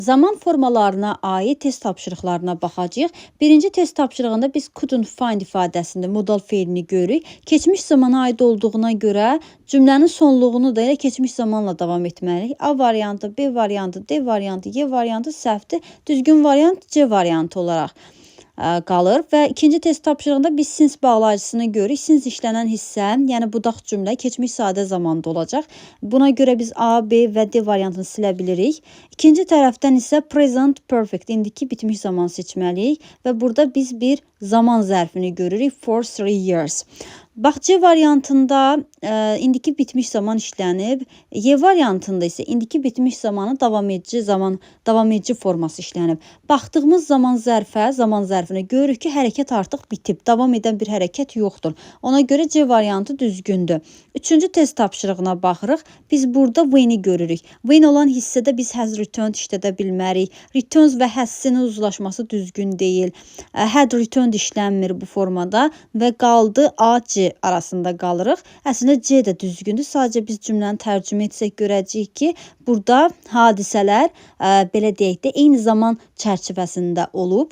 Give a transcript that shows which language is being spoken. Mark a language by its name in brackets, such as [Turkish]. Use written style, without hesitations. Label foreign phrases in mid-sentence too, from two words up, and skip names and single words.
[Azerbaijani] Zaman formalarına aid test tapşırıqlarına baxacağıq. Birinci test tapşırığında biz [English] couldn't find [Azerbaijani] ifadəsində modal feilini görürük. Keçmiş zamana aid olduğuna görə cümlənin sonluğunu da elə keçmiş zamanla davam etməliyik. A variantı, B variantı, D variantı, Y variantı səhvdir. Düzgün variant C variantı olaraq qalır və ikinci test tapşırığında biz since bağlayıcısını görürük. Since işlənən hissə, yəni budaq cümlə keçmiş sadə zamanda olacaq. Buna görə biz A, B və D variantını silə bilirik. İkinci tərəfdən isə [English] present perfect, [Azerbaijani] indiki bitmiş zaman seçməliyik və burada biz bir zaman zərfini görürük [English] for 3 years. [Azerbaijani] Bax, C variantında indiki bitmiş zaman işlənib. Y variantında isə indiki bitmiş zamanı davam edici forması işlənib. Baxdığımız zaman zərfinə görürük ki, hərəkət artıq bitib. Davam edən bir hərəkət yoxdur. Ona görə C variantı düzgündür. Üçüncü test tapşırığına baxırıq. Biz burada when-i görürük. When olan hissədə biz [English] has returned [Azerbaijani] işlədə bilmərik. Returns və has-in uzlaşması düzgün deyil. [English] Had returned [Azerbaijani] işlənmir bu formada və qaldı A, C arasında qalırıq. Əslində C də düzgündür. Sadəcə biz cümləni tərcümə etsək görəcəyik ki, burada hadisələr belə deyək də eyni zaman çərçivəsində olub.